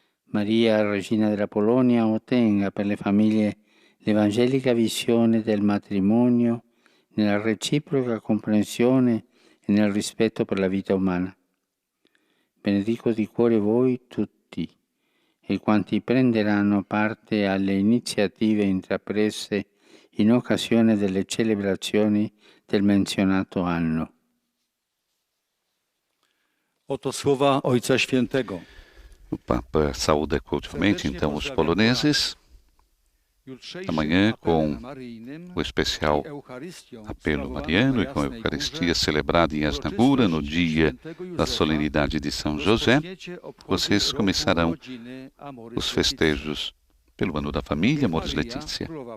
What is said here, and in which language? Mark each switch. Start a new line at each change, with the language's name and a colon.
Italian: Maria, Regina della Polonia, ottenga per le famiglie l'evangelica visione del matrimonio nella reciproca comprensione e nel rispetto per la vita umana. Benedico di cuore voi tutti e quanti prenderanno parte alle iniziative intraprese in occasione delle celebrazioni del menzionato anno.
Polish: Oto słowa Ojca Świętego.
Portuguese: O Papa saúda cordialmente, então, os poloneses, amanhã com o especial apelo mariano e com a Eucaristia celebrada em Jasna Góra no dia da solenidade de São José. Vocês começarão os festejos pelo ano da família Amoris Laetitia.